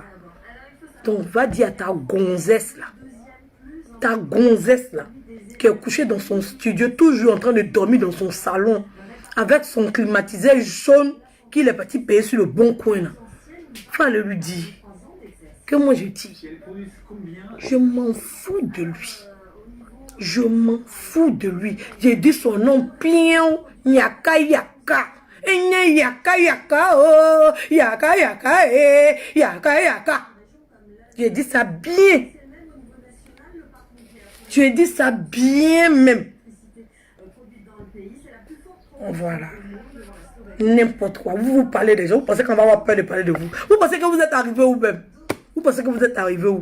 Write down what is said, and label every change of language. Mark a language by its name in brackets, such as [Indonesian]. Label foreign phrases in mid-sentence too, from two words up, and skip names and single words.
[French] Donc, va dire à ta gonzesse là, qui est couchée dans son studio, toujours en train de dormir dans son salon, avec son climatiseur jaune, qu'il est parti payer sur le bon coin là. Faut aller lui dire que moi je dis, je m'en fous de lui. Je m'en fous de lui. J'ai dit son nom, Pion, Yaka Yaka. Yaka Yaka, oh, Yaka Yaka, Yaka Yaka. J'ai dit ça bien. Tu as dit ça bien même. Voilà. N'importe quoi. Vous parlez des gens. Vous pensez qu'on va avoir peur de parler de vous. Vous pensez que vous êtes arrivé où même? Vous pensez que vous êtes arrivé où?